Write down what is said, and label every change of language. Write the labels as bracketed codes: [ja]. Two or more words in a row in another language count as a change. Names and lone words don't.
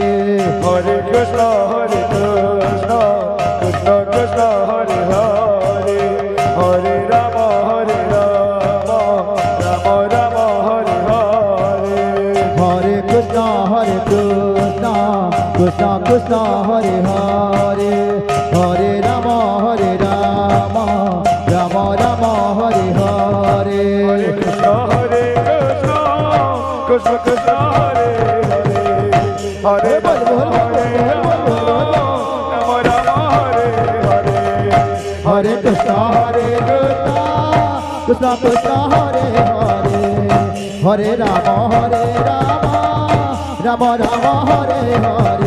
[sa] হরে কৃষ্ণ কৃষ্ণ কৃষ্ণ হরে হরে হরে রাম রাম রাম হরে হরে হরে কৃষ্ণ কৃষ্ণ কৃষ্ণ হরে হরে হরে রাম রাম রাম হরে হরে হরে কৃষ্ণ কৃষ্ণ কৃষ্ণ হরে হরে হরে [bn] বল, বল, বল, [sa] হরে [bn] বল, বল, বল, বল। [sa] রাম রাম হরে হরে হরে কৃষ্ণ কৃষ্ণ কৃষ্ণ হরে হরে হরে রাম রাম রাম হরে হরে